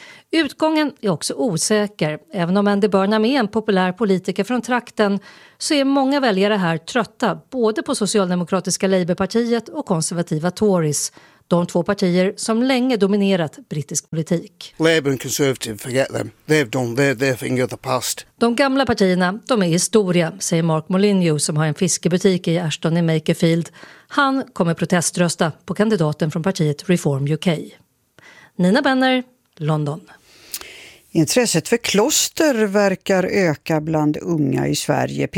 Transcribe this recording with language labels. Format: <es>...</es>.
<sv>Utgången är också osäker. Även om Andy Burnham är en populär politiker från trakten så är många väljare här trötta både på socialdemokratiska Labourpartiet och konservativa Tories. De två partier som länge dominerat brittisk politik.</sv> <en>Labour and Conservative, forget them. They've done their thing of the past.</en> <sv>De gamla partierna, de är historia, säger Mark Molyneux som har en fiskebutik i Ashton i Makerfield. Han kommer proteströsta på kandidaten från partiet Reform UK. Nina Benner, London. Intresset för kloster verkar öka bland unga i Sverige.</sv>